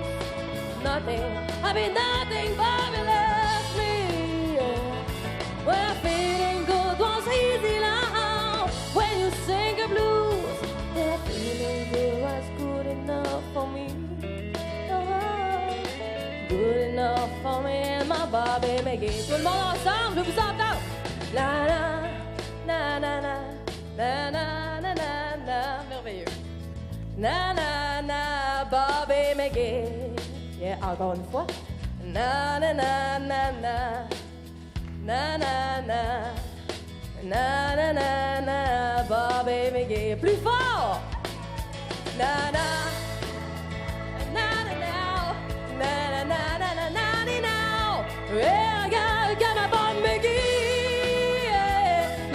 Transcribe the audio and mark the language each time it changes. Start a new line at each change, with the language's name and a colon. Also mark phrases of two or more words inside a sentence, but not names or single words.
English: Nothing, I mean nothing but me left me. Well, feeling good was easy now. When you sing a blues, that feeling good was good enough for me. Good enough for me and my Bobby McGee.
French: Tout le monde ensemble, je vous entends. La la, na na na, na na na na na. Merveilleux. Na na na,
English: Bobby McGee.
French: Yeah, encore une fois. Na na na na na, na na na, na na na na,
English: Bobby McGee.
French: Plus fort. Na na.
English: Yeah, I got my Bob McGee. Yeah.